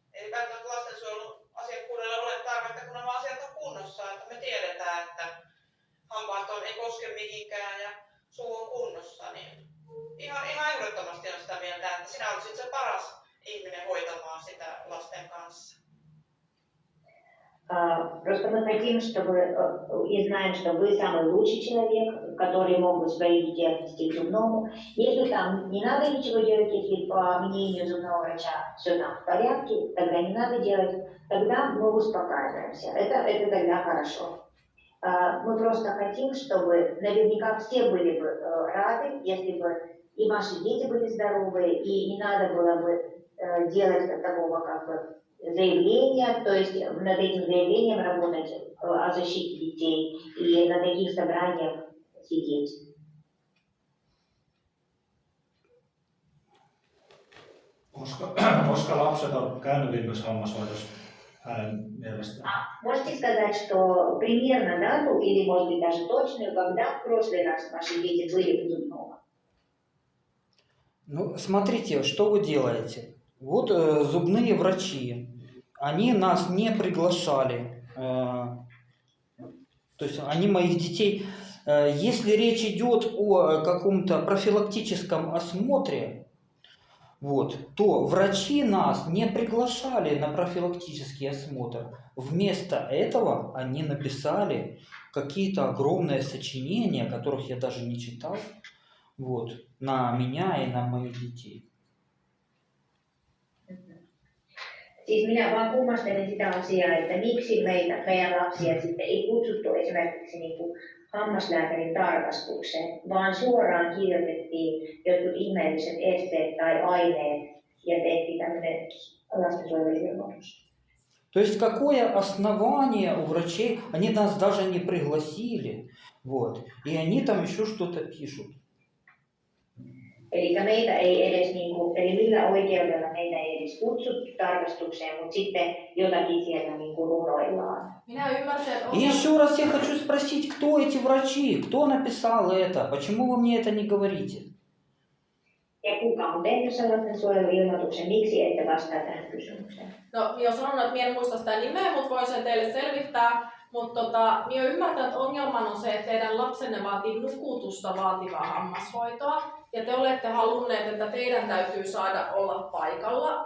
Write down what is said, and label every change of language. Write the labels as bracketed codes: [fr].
[fi] Ei välttämättä lastensuojelun asiakkuudelle ole tarvetta, kun nämä asiat on kunnossa, että me tiedetään, että hampaat ei koske mihinkään ja suu on kunnossa, niin ihan ehdottomasti on sitä mieltä, että sinä olisit se paras ihminen hoitamaan sitä lasten kanssa. [ru] Просто мы хотим, чтобы, и знаем, что вы самый лучший человек, который мог бы своих детей отнести к зубному. Если там не надо ничего делать, если по мнению зубного врача все там в порядке, тогда не надо делать, тогда мы успокаиваемся. Это тогда хорошо. Мы просто хотим, чтобы наверняка все были бы рады, если бы и ваши дети были здоровы, и не надо было бы делать такого как бы заявления, то есть над этим заявлением работать о защите детей и на таких собраниях сидеть. [fi] Koska lapset on käynyt viimeksi hammashoidossa hänen mielestään? [ru] Можете сказать, что примерно дату или, может быть, даже точную, когда в прошлый раз ваши дети были у зубного? Ну, смотрите, что вы делаете. Вот зубные врачи, они нас не приглашали, то есть они моих детей, если речь идет о каком-то профилактическом осмотре, вот, то врачи нас не приглашали на профилактический осмотр. Вместо этого они написали какие-то огромные сочинения, которых я даже не читал, вот, на меня и на моих детей. [fi] Siis minä vaan kummastelen sitä asiaa, että miksi meidän lapsia sitten ei kutsuttu esimerkiksi niin kuin hammaslääkärin tarkastukseen, vaan suoraan kirjoitettiin jotkut ihmeelliset esteet tai aineet ja tehtiin tämmöinen lastensuojeluilmoitus. [ru] То есть какое основание у врачей, они нас даже не пригласили, вот, и они там еще что-то пишут. [fi] Eli meitä ei edes, eli millä oikeudella meitä ei edes kutsuttu tarkastukseen, mutta sitten jotakin siellä runoillaan. Minä ymmärsin, että [ru] И еще раз я хочу спросить, кто эти врачи, кто написал это, почему вы мне это не говорите? [fi] Ja kuka on tehnyt sen lastensuojeluilmoituksen, miksi ette vastaa tähän kysymykseen? No, minä olen sanonut, että minä en muista sitä nimeä, mutta voin sen teille selvittää. Mutta minä ymmärrän, että ongelman on se, että teidän lapsenne vaatii nukutusta vaativaa hammashoitoa. Ja te olette halunneet, että teidän täytyy saada olla paikalla.